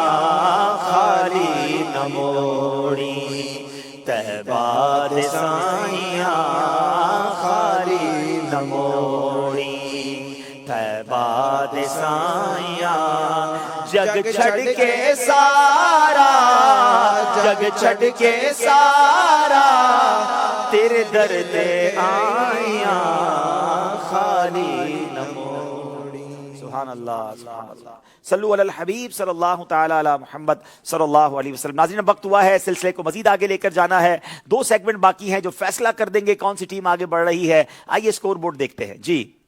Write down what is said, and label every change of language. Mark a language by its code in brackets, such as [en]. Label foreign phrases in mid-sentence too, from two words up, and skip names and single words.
[pa] خالی نہ موڑی طیبہ دے سائیا خالی نہ موڑی طیبہ دے سائیا جگ چھڈ کے سارا جگ چھڈ کے سارا تیرے در تے آیا خالی نہ موڑی [ar] سبحان الله سبحان الله صلوا على الحبيب صلى الله تعالى على محمد صلى الله عليه وسلم. [ur] ناظرین وقت ہوا ہے سلسلے کو مزید آگے لے کر جانا ہے، 2 سیگمنٹ باقی ہیں جو فیصلہ کر دیں گے کون سی ٹیم آگے بڑھ رہی ہے. آئیے اسکور بورڈ دیکھتے ہیں جی.